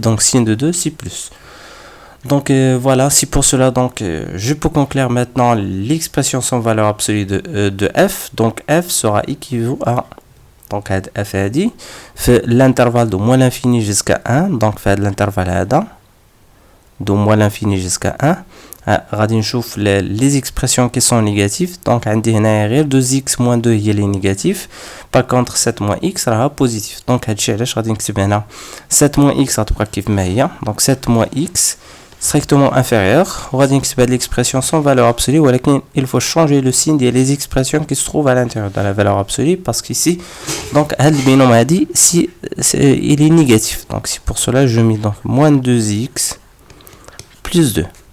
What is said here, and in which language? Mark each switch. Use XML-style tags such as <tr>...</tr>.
<fr>Donc signe de 2 c'est plus. Donc voilà, c'est pour cela donc je peux conclure maintenant l'expression sans valeur absolue de f. Donc f sera équivalent à donc f a dit fait l'intervalle de moins l'infini jusqu'à 1. Donc fait l'intervalle de moins l'infini jusqu'à 1.</fr> <ar>غادي نشوف</ar> <fr>les expressions qui sont négatives.</fr> <ar>Donc عندي هنا غير 2x moins 2 هي اللي négatif.</ar> <fr>Par contre 7 moins x</fr> <ar>راها</ar> <fr>positif.</fr> <ar>Donc هادشي علاش غادي نكتب هنا 7 moins x غتبقى كيف ما هي.</ar> <fr>Donc 7 moins x strictement inférieur. On va dire que l'expression sans valeur absolue, il faut changer le signe des les expressions qui se trouvent à l'intérieur de la valeur absolue parce qu'ici, donc, le binôme a dit si il est négatif. Donc, c'est pour cela que je mets donc moins 2x plus 2.</fr>